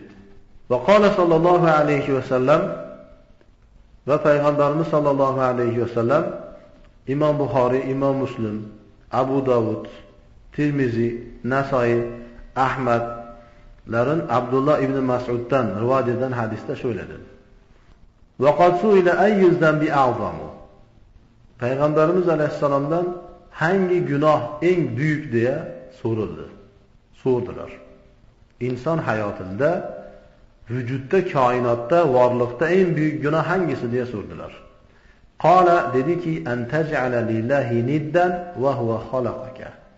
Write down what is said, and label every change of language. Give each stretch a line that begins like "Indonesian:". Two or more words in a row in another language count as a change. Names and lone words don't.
Arabic: وقال صلى الله عليه وسلم
Turkish: ve Peygamberimiz
Arabic: صلى الله عليه وسلم
Turkish: İmam Buhari, İmam Müslim, Abu Davud, Tirmizi, Nesai, Ahmet'lerin Abdullah İbni Mas'ud'dan rivayet eden hadiste şöyle dedi.
Arabic: وَقَدْ سُئِلَ اَيُّ الذَّنْبِ اَعْظَمُ
Turkish: Peygamberimiz Aleyhisselam'dan hangi günah en büyük diye sordular. İnsan hayatında, vücutta, kainatta, varlıkta en büyük günah hangisi diye sordular.
Arabic: قال
Turkish: dedi ki
Arabic: أن تجعل لله ندا وهو خلقك.